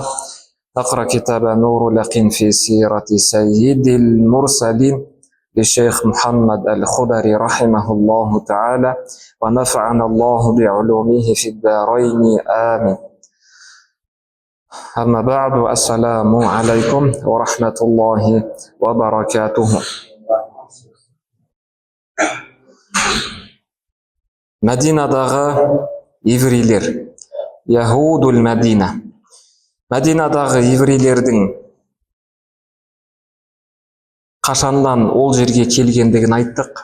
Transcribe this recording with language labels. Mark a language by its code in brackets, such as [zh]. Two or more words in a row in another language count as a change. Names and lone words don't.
[ar] نقرأ كتاب نور اليقين في سيرة سيد المرسلين للشيخ محمد الخضري رحمه الله تعالى ونفعنا الله بعلومه في الدارين آمين. أما بعد السلام عليكم ورحمة الله وبركاته. [kk] Мәдинадағы еврейлер, [ar] يهود المدينة. [kk] Мәдинадағы еврейлердің қашандан ол жерге келгендігін айттық.